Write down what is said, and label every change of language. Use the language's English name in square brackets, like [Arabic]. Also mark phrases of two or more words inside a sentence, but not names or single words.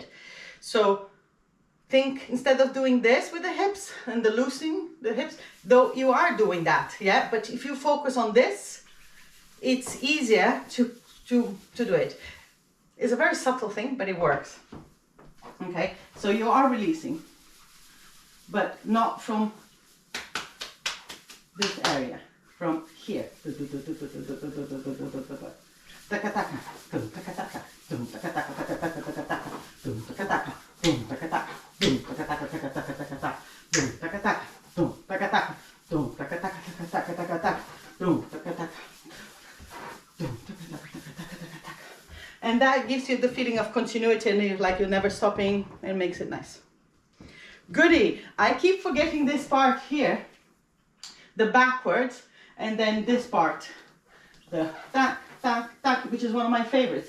[English] So think, instead of doing this with the hips and the loosening the hips, though you are doing that, yeah, but if you focus on this, it's easier to do it. It's a very subtle thing, but it works. Okay, so you are releasing, but not from this area, from here. Taka taka, dum taka taka, dum taka taka taka taka taka taka, dum taka taka, dum taka taka, dum taka taka taka taka taka taka, dum taka taka, dum taka taka, dum taka taka taka taka taka taka, dum taka taka, dum taka taka taka taka taka taka. And that gives you the feeling of continuity and like you're never stopping and makes it nice. Goody. I keep forgetting this part here, the backwards, and then this part, the tak, tak, tak, which is one of my favorites.